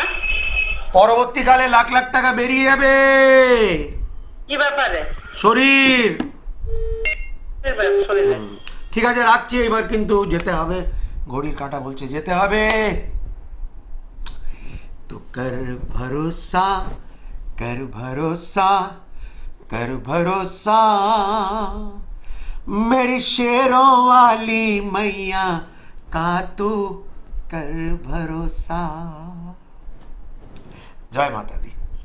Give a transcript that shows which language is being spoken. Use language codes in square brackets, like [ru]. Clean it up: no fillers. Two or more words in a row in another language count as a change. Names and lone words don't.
[bn] পরবর্তীকালে লাখ লাখ টাকা বেরিয়ে যাবে। কি ব্যাপারে? শরীর। শরীরে। ঠিক আছে, রাখছি, এবার কিন্তু যেতে হবে, ঘড়ির কাঁটা বলছে যেতে হবে। [hi] तो कर भरोसा, कर भरोसा, कर भरोसा, मेरी शेरों वाली मैया का तू कर भरोसा। जय माता दी।